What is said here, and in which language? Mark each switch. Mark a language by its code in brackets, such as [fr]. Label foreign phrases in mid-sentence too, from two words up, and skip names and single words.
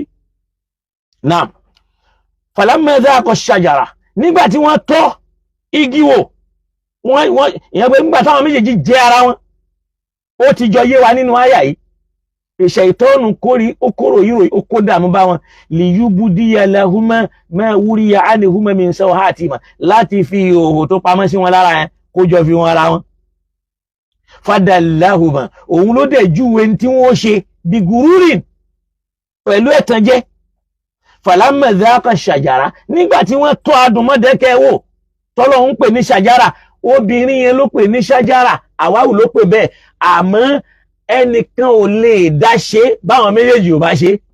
[ar] نعم فلما ذاقا الشجرة, [yo] nígbà tí wọ́n tọ́ igi wò, ìyẹn pé nígbà táwọn méjèèjì jẹ ara wọn, ó ti jọ yé wa nínú àyà yìí. Ṣàítánù ó kóró yìí ó kó dààmú bá wọn, [ar] ليبدي لهما ما ووري عنهما من سوءاتهما, [yo] láti fi ìhòhò tó pamọ́ sí wọn lára yẹn kó jọ fi wọn ara wọn. Fadallahuma, òun ló dẹ̀ júwe tí wọ́n ṣe bí gururin, pẹ̀lú ẹ̀tànjẹ. [ar] فلما ذاقا الشجرة, [yo] nígbà tí wọ́n tọ́ adùnmọ́dẹ́kẹ́ wò tọ́lọ́ ń pè ní ṣàjàrà, obìnrin yẹn ló pè ní ṣàjàrà, àwáwù ló pè bẹ́ẹ̀, àmọ́ ẹnìkan ò lè dá ṣe báwọn méjèèjì ò bá ṣe.